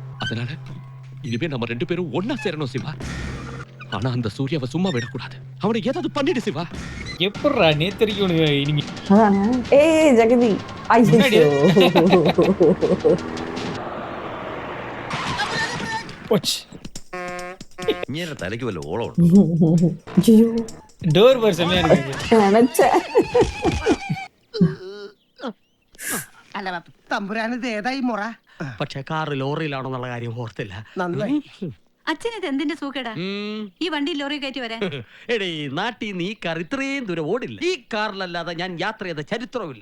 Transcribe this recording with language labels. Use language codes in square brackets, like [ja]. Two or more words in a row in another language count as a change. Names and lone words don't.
[ta] அதனால இனிமே நம்ம 2 பேரும் ஒன்னா சேரணும் சிவா. ஆனா அந்த சூர்யாவை சும்மா விடக்கூடாது. அவனை ஏதாவது பண்ணிடு சிவா. எப்படிடா நேத்தரிக்கு இனிமே அதானே. ஏய் ஜெகதி ஐயோ போச்சு. [ml] ഇങ്ങനെ തലയ്ക്ക് വല്ല ഓളം [ta] ஐயோ டோர் வர் செமையா இருக்கு. நினைச்சேன். [ml] അല്ല തമ്പുരാനത് ഏതായി മുറ? പക്ഷെ കാറ് ലോറിയിലാണെന്നുള്ള കാര്യം ഓർത്തില്ല. നന്നായി. അച്ഛനിത് എന്തിന്റെ സൂക്കേടാ ഈ വണ്ടി ലോറി കയറ്റി വരാൻ? എടേ നാട്ടിൽ നീ കാർ ഇത്രയും ദൂരം ഓടില്ല. ഈ കാറിലല്ലാതെ ഞാൻ യാത്ര ചെയ്ത ചരിത്രമില്ല.